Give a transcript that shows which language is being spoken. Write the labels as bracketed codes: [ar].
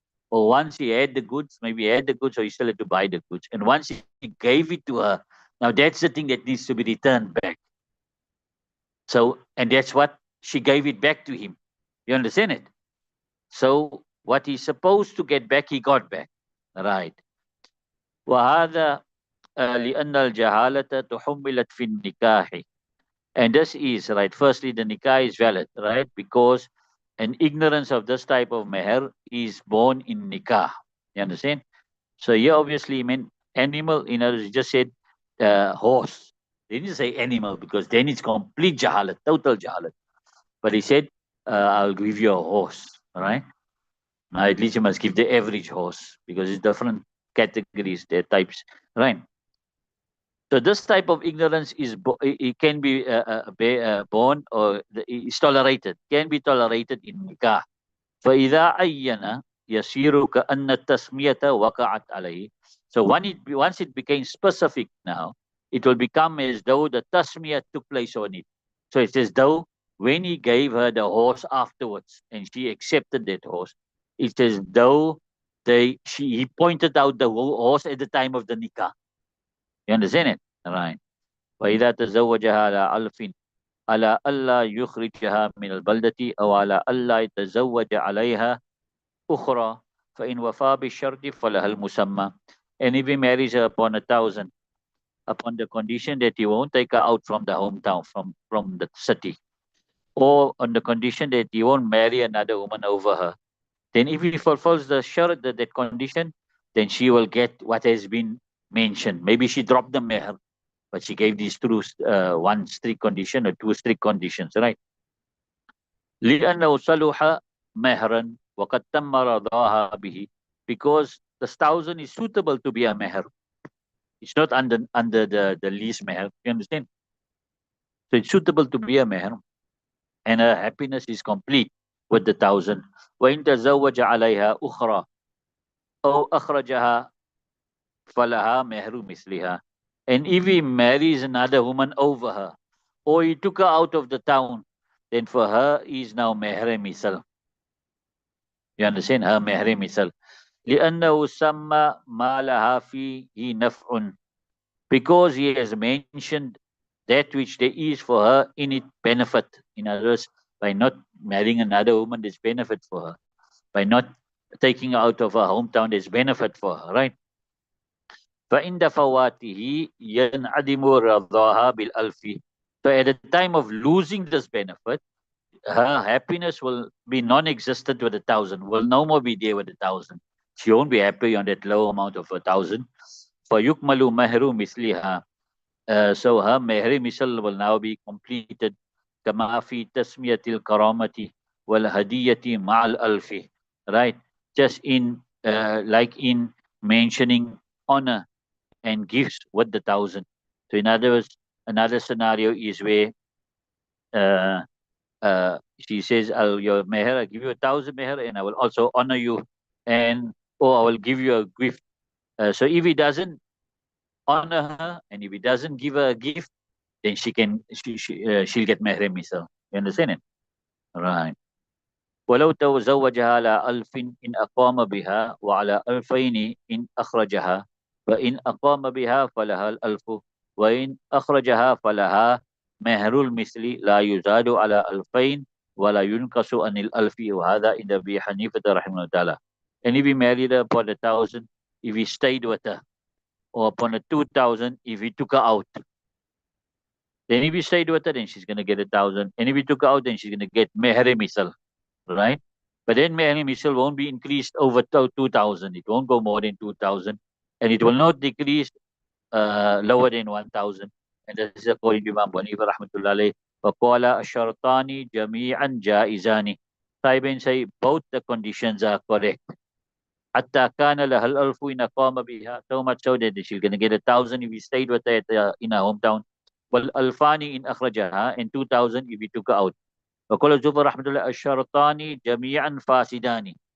[en] Or once he had the goods, maybe he had the goods, or he still had to buy the goods. And once he gave it to her, now that's the thing that needs to be returned back. So, and that's what she gave it back to him. You understand it? So, what he's supposed to get back, he got back. Right. [ar] وهذا لأن الجهالة تحملت في النكاح. [en] And this is, right, firstly, the nikah is valid, right? Because an ignorance of this type of meher is born in nikah. You understand? So here obviously meant animal, in other words, he just said horse. They didn't say animal, because then it's complete jahalat, total jahalat. But he said, I'll give you a horse, all right? Now at least you must give the average horse, because it's different categories, their types, right? So this type of ignorance it can be born, or is tolerated, can be tolerated in nikah. [ar] فإذا عين يصير كأن التسمية وقعت عليه. [en] So once it became specific now, it will become as though the tasmiyah took place on it. So it's as though when he gave her the horse afterwards and she accepted that horse, it's as though he pointed out the horse at the time of the nikah. You understand it? Right. [ar] وإذا تزوجها على ألف على ألا يخرجها من البلدة أو على ألا يتزوج عليها أخرى فإن وفى بالشرط فلها المسمى. [en] And if he marries her upon 1,000, upon the condition that he won't take her out from the hometown, from the city, or on the condition that he won't marry another woman over her, then if he fulfills the shart, that condition, then she will get what has been mentioned. Maybe she dropped the meher, but she gave these one strict condition or two strict conditions, right? [ar] لأنه صلح مهرا وقد تم رضاها به, [en] because the 1,000 is suitable to be a meher. It's not under the lease meher. You understand? So it's suitable to be a meher, and her happiness is complete with the 1,000. [ar] وإن تزوج عليها أخرى أو أخرجها فلها مهر مثلها. [en] And if he marries another woman over her, or he took her out of the town, then for her he is now meher misal. You understand? Her meher misal. [ar] لأنه سمى ما لها فيه نفع, [en] because he has mentioned that which there is for her in it benefit. In other words, by not marrying another woman, there's benefit for her. By not taking her out of her hometown, there's benefit for her, right? [ar] فَإِنْدَ فَوَاتِهِ يَنْعَدِمُ رَضَاهَا بِالْأَلْفِ. [en] So at the time of losing this benefit, her happiness will be non-existent with 1,000, will no more be there with 1,000. She won't be happy on that low amount of 1,000. [ar] فَيُكْمَلُ مَهْرُ مِثْلِهَا. [en] So her mehri misal will now be completed. [ar] كما في تسمية الكرامة والهدية مع الألف. [en] Right? Just in, like in mentioning honor and gifts with the 1,000. So in other words, another scenario is where uh, she says, your meher, I'll give you 1,000 meher, and I will also honor you, and or I will give you a gift. So if he doesn't honor her, and if he doesn't give her a gift, then she'll get meher misal. You understand it? Right. [ar] ولو تزوجها على ألف إن أقام بها وعلى ألفين إن أخرجها فإن أقام بها فلها الألف وإن أخرجها فلها مهر المثل لا يزاد على ألفين ولا ينقص عن الألف وهذا عند أبي حنيفة رحمه الله تعالى. [en] And if he married her upon 1,000, if he stayed with her, or upon a 2,000, if he took her out, then if he stayed with her, then she's going to get 1,000. And if he took her out, then she's going to get meher misal, right? But then meher misal won't be increased over 2,000. It won't go more than 2,000. And it will not decrease lower than 1,000. And this is according to Imam Hanifa rahmatullah alayh. [ar] وَقَالَ الشَّرْطَانِ جَمِيعًا جَائِزَانِ. [en] Saibin say both the conditions are correct. [ar] حتى كان لها الألف إن قام بها. [en] So much so that she's going to get 1,000 if he stayed with her in her hometown. [ar] والألفان إن أخرجها, [en] and 2,000 if he took her out. [ar] وقال الزبر رحمة الله الشرطان جميعا فاسدان.